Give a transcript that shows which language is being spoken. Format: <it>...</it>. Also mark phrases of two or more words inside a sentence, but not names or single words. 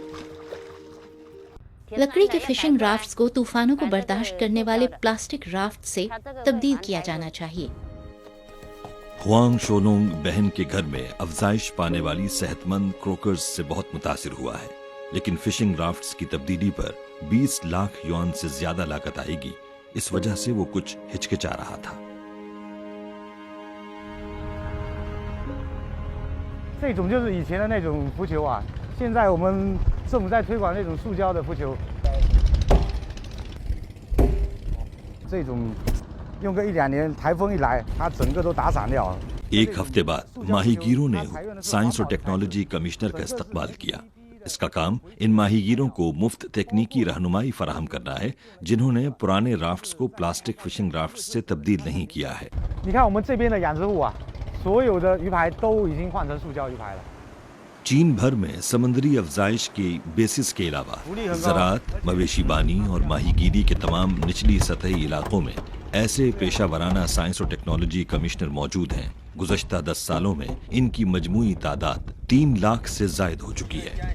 <ur>لکڑی کے</ur> <en>fishing rafts</en> <ur>کو طوفانوں کو برداشت کرنے والے</ur> <en>plastic raft</en> <ur>سے تبدیل کیا جانا چاہیے. ہوانگ شولونگ بہن کے گھر میں افزائش پانے والی صحت مند کروکرز سے بہت متاثر ہوا ہے، لیکن</ur> <en>fishing rafts</en> <ur>کی تبدیلی پر 20 لاکھ یوآن سے زیادہ لاگت آئے گی. اس وجہ سے وہ کچھ ہچکچا رہا تھا.</ur> <zh>这种就是以前的那种浮球啊，现在我们政府在推广那种塑胶的浮球，这种用个1-2年，台风一来，它整个都打散掉了。</zh> <ur>ایک ہفتے بعد ماہی گیروں نے سائنس اور</ur> <en>technology commissioner</en> <ur>کا استقبال کیا. اس کا کام ان ماہی گیروں کو مفت تکنیکی رہنمائی فراہم کرنا ہے جنہوں نے پرانے رافٹس کو</ur> <en>plastic fishing rafts</en> <ur>سے تبدیل نہیں کیا ہے.</ur> <zh>你看我们这边的养殖户啊，所有的鱼排都已经换成塑胶鱼排了。</zh> <ur>چین بھر میں سمندری افزائش کے بیسز کے علاوہ زراعت، مویشی بانی اور ماہی گیری کے تمام نچلی سطحی علاقوں میں ایسے پیشہ ورانہ سائنس اور</ur> <en>technology commissioner</en> <ur>موجود ہیں. گزشتہ 10 سالوں میں ان کی مجموعی تعداد 3 لاکھ سے زائد ہو چکی ہے.</ur>